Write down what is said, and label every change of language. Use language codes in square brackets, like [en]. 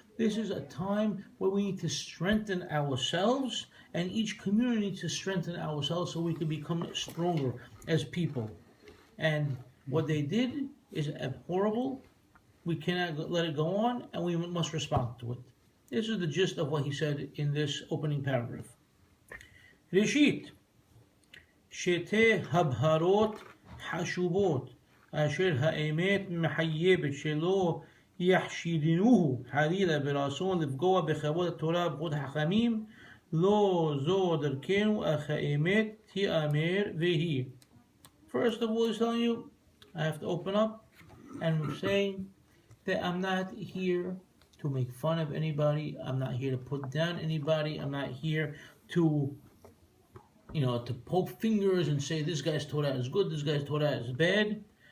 [en] This is a time where we need to strengthen ourselves, and each community needs to strengthen ourselves so we can become stronger as people. And what they did is abhorrible. We cannot let it go on, and we must respond to it. This is the gist of what he said in this opening paragraph. [he] Rishit, shete habharot hashubot, asher ha'emet מחייבת שלא יחשידנוהו חלילה ברצון לפגוע בכבוד התורה בכבוד החכמים, לא זו דרכנו אך האמת תיאמר והיא. [en] First of all, he's telling you, I have to open up and saying that I'm not here to make fun of anybody. I'm not here to put down anybody. I'm not here to, to poke fingers and say this guy's Torah is good, this guy's Torah is bad.